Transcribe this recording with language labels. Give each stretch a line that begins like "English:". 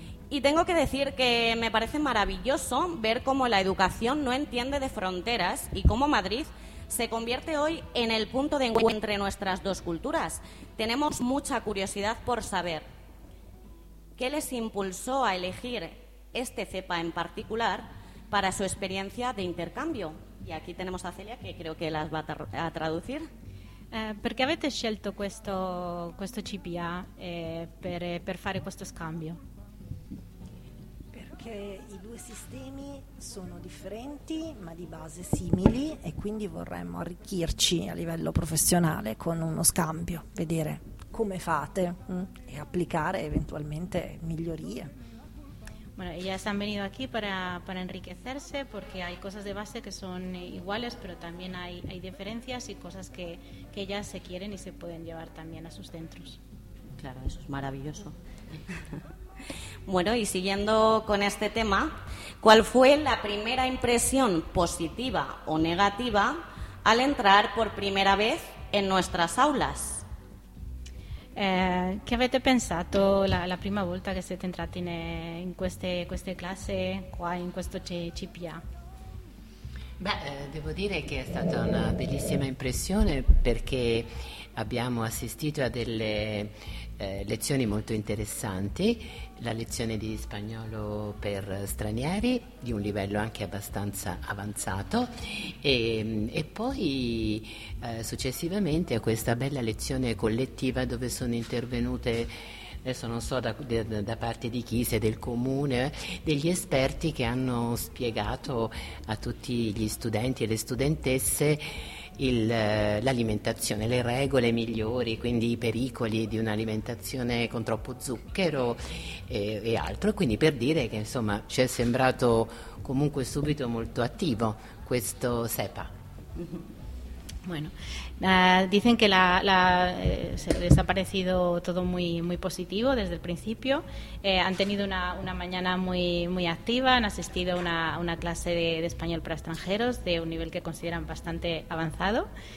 Spanish: Y tengo que decir que me parece maravilloso ver cómo la educación no entiende de fronteras y cómo Madrid se convierte hoy en el punto de encuentro entre nuestras dos culturas. Tenemos mucha curiosidad por saber qué les impulsó a elegir este CEPA en particular para su experiencia de intercambio. Y aquí tenemos a Celia, que creo que las va a traducir.
Italian: Perché avete scelto questo CPA per fare questo scambio? Che i due sistemi sono differenti ma di base simili e quindi vorremmo arricchirci a livello professionale con uno scambio, vedere come fate e applicare eventualmente migliorie.
Spanish: Bueno, ellas han venido aquí para enriquecerse porque hay cosas de base que son iguales pero también hay diferencias y cosas que ellas se quieren y se pueden llevar también a sus centros. Claro, eso es maravilloso. Bueno, y siguiendo con este tema, ¿cuál fue la primera impresión positiva o negativa al entrar por primera vez en nuestras aulas?
Italian: ¿Qué avete pensato la prima volta que siete entrati in queste classe, qua in questo CPA? Beh, devo dire che è stata una bellissima impressione perché abbiamo assistito a delle lezioni molto interessanti, la lezione di spagnolo per stranieri di un livello anche abbastanza avanzato e poi successivamente a questa bella lezione collettiva dove sono intervenute, adesso non so da parte di chi, se del comune, degli esperti che hanno spiegato a tutti gli studenti e le studentesse l'alimentazione, le regole migliori, quindi i pericoli di un'alimentazione con troppo zucchero e altro. Quindi per dire che insomma ci è sembrato comunque subito molto attivo questo CEPA.
Spanish: Bueno, dicen que les ha parecido todo muy, muy positivo desde el principio. Han tenido una mañana muy, muy activa, han asistido a una clase de español para extranjeros de un nivel que consideran bastante avanzado.